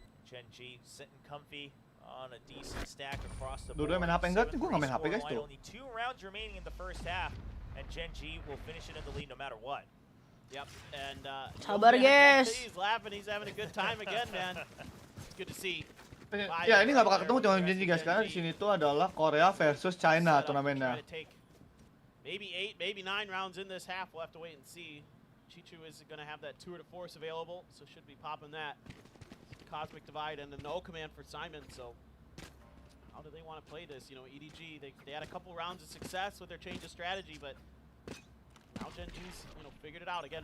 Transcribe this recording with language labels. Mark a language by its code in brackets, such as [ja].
[en] Gen.G sitting comfy on a decent stack across the board. [id] Dua main HP enggak? Gue nggak main HP guys tuh. [en] Only 2 rounds remaining in the first half, and Gen.G will finish it in the lead no matter what. Yep, and [id] sabar guys. [en] He's laughing. He's having a good time again, man. It's good to see. [id] Ya ini nggak bakal ketemu cuma Gen.G guys, karena di sini tuh adalah Korea versus China turnamennya. [en] Maybe 8, maybe 9 rounds in this half. We'll have to wait and see. Chichu is going to have that tour de force available, so should be popping that. Cosmic Divide and a no command for Simon. So how do they want to play this? EDG they had a couple rounds of success with their change of strategy, but now Gen.G's figured it out again.